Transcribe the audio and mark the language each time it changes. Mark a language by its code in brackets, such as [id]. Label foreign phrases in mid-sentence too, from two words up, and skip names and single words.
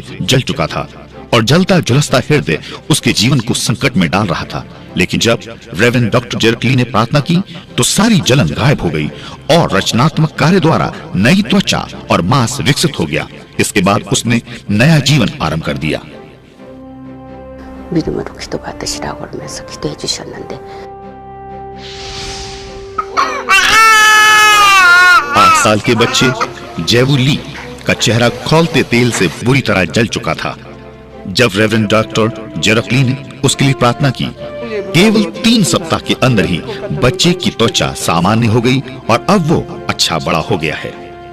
[hi] जल चुका था और जलता झुलसता हृदय उसके जीवन को संकट में डाल रहा था, लेकिन जब रेवेरेंड डॉक्टर जेरकली ने प्रार्थना की तो सारी जलन गायब हो गई और रचनात्मक कार्य द्वारा नई त्वचा और मांस विकसित हो गया। इसके बाद उसने नया जीवन आरंभ कर दिया। [ko] 믿음으로 기도받으시라고 그러면서 기도해 주셨는데 [hi] 8 साल के बच्चे जेवू ली का चेहरा खौलते तेल से बुरी तरह जल चुका था। जब रेवरेंड डॉक्टर जेरकली ने उसके लिए प्रार्थना की, केवल 3 सप्ताह के अंदर ही बच्चे की त्वचा सामान्य हो गई और अब वो अच्छा बड़ा हो गया है।